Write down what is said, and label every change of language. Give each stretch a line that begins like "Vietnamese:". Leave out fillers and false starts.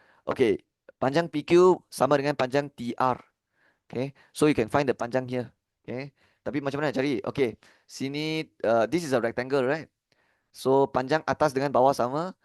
Malay: Okay, panjang PQ sama dengan panjang TR.
English: Okay, so you can find the panjang here. Okay,
Malay: tapi macam mana cari?
English: Okay, sini this is a rectangle, right?
Malay: So panjang atas dengan bawah sama.